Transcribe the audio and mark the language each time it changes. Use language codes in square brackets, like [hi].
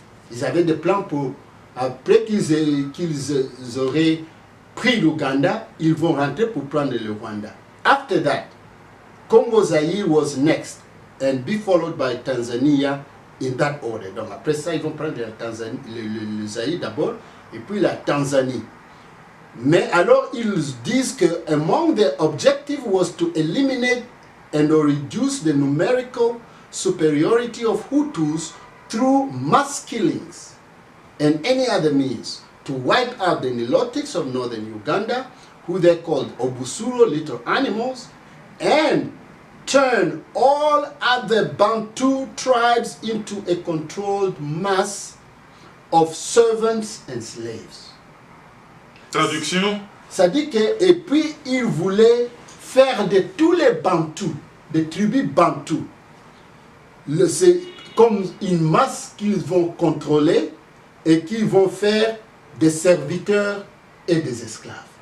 [fr] Ils avaient des plans pour, après qu'ils auraient pris l'Ouganda, ils vont rentrer pour prendre le Rwanda. [en] After that, Congo Zaire was next and be followed by Tanzania in that order. [fr] Donc après ça, ils vont prendre le Zaïre d'abord et puis la Tanzanie. Mais alors, ils disent que [en] among the objective was to eliminate and or reduce the numerical superiority of Hutus through mass killings and any other means to wipe out the Nilotics of northern Uganda, who they called Obusuro, little animals, and turn all other Bantu tribes into a controlled mass of servants and slaves. [fr] Traduction. Ça dit que, et puis ils voulaient faire de tous les Bantous, des tribus Bantous, c'est comme une masse qu'ils vont contrôler et qu'ils vont faire des serviteurs et des esclaves.